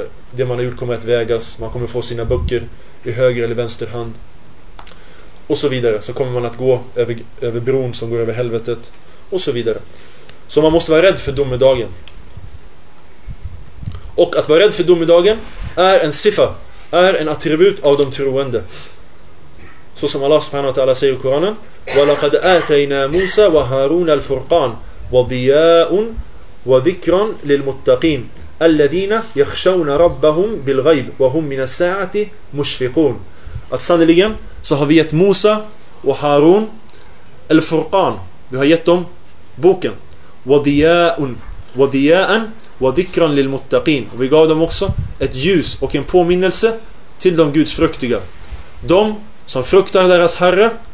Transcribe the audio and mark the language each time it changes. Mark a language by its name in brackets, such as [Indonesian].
[Swedish] Det man har gjort kommer att vägas. Man kommer få sina böcker i höger eller vänster hand och så vidare. Så kommer man att gå över bron som går över helvetet och så vidare. Så man måste vara rädd för domedagen. Och att vara rädd för domedagen är en siffa, är en attribut av de troende. Så som Allah subhanahu wa ta'ala säger i Koranen, [Arabic] وَلَقَدْ آتَيْنَا مُوسَى وَهَارُونَ الْفُرْقَانَ وَضِيَاءٌ وَذِكْرًا لِلْمُتَّقِينَ الَّذِينَ يَخْشَوْنَ رَبَّهُمْ بِالْغَيْبِ وَهُمْ مِنَ السَّاعَةِ مُشْفِقُونَ. [Swedish] Att sannoliken så har vi gett Musa och Harun al-Furqan, vi har gett dem boken, [Arabic] وَضِيَاءً وَذِكْرًا لِلْمُتَّقِينَ, [Swedish] och vi gav dem också ett ljus och en påminnelse till de gudsfruktiga, de som fruktar deras Herre